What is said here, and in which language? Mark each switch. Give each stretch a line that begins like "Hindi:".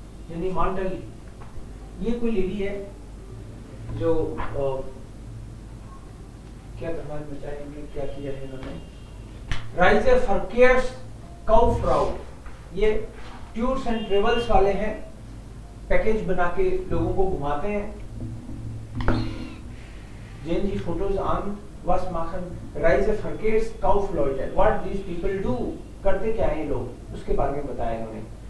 Hindi: यानी मांटल, ये कोई लेडी है जो क्या धमाल मचाएंगे, क्या किया है इन्होंने। राइजे फर्केर्स काउफ्राउ, ये टूर्स एंड ट्रेवल्स वाले हैं, पैकेज बना के लोगों को घुमाते हैं।
German: Sehen Sie Fotos an, was machen Reise Verkehrs Kaufleute?
English: What these people do?
Hindi: करते क्या है ये लोग, उसके बारे में बताया इन्होंने।